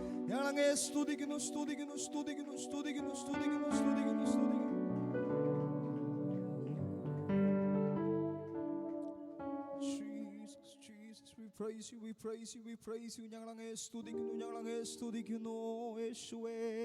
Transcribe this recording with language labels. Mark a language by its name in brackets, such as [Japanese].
[Malayalam] ഞങ്ങളങ്ങേ സ്തുതിക്കുന്നു, സ്തുതിക്കുന്നു, സ്തുതിക്കുന്നു, സ്തുതിക്കുന്നു, സ്തുതിക്കുന്നു, സ്തുതിക്കുന്നു, സ്തുതിക്കുന്നു. [English] Jesus, Jesus, we praise you, we praise you, we praise you. [Malayalam] ഞങ്ങളങ്ങേ സ്തുതിക്കുന്നു, ഞങ്ങളങ്ങേ സ്തുതിക്കുന്നു യേശുവേ.